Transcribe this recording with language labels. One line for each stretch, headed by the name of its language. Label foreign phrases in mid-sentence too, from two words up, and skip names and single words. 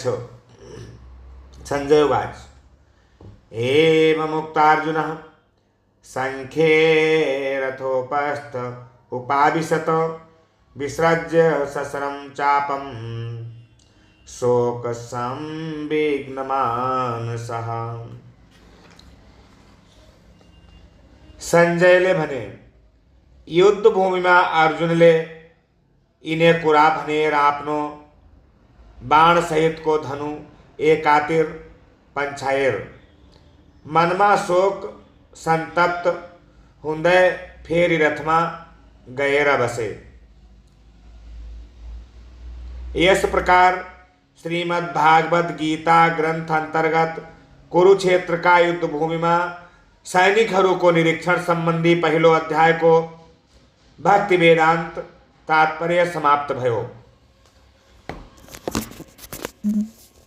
Sanskrit: संजय उवाच। एवं मुक्तार्जुनः संख्ये रथोपस्थ उपाविशत विसृज्य ससरं चापं शोक संविघ्नमानसः।
Nepali: संजयले भने, युद्ध भूमिमा अर्जुनले यिनै कुरा भनेर आफ्नो बाण सहितको धनु एकातिर पन्छाएर मनमा शोक संतप्त हुँदै फेरि रथमा गएर बसे। यस प्रकार श्रीमद् भागवत गीता ग्रंथ अंतर्गत
Hindi: कुरुक्षेत्र का युद्ध भूमि में
Nepali: सैनिकहरू को निरीक्षण संबंधी पहिलो अध्याय को भक्ति वेदांत तात्पर्य समाप्त भयो।